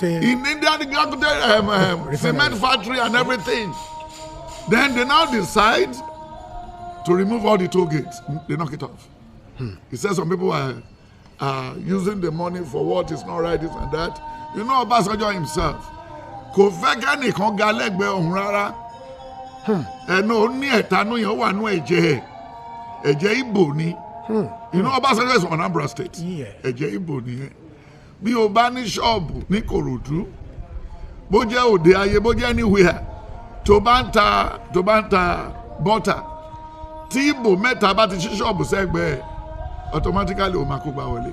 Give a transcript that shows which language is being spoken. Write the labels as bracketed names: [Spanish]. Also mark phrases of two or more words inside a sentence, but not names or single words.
[English] in Dangote cement factory and everything. Then they now decide to remove all the toll gates. They knock it off. He says some people are using the money for what is not right, this and that. You know Obasanjo himself. [Yoruba] Kò fẹ́ kẹ́nìkan ga lẹ́gbẹ̀ẹ́ òun rárá. Ẹnu ó ní ẹ̀tanú yẹn ó wà nú ẹ̀jẹ̀ Ìgbò ni. [English] You know Obasanjo is from Anambra State. [Yoruba] Ẹ̀jẹ̀ Ìgbò nìyẹn. Bí o bá ní ṣọ́ọ̀bù ní Kòròdú, bó jẹ́ òde ayé, bó jẹ́ anywhere, tó bá ń ta bọ́tà, tí Ìgbò mẹ́ta bá ti ṣí ṣọ́ọ̀bù sẹ́gbẹ̀ẹ́, automatically o máa kó gbà wọlé.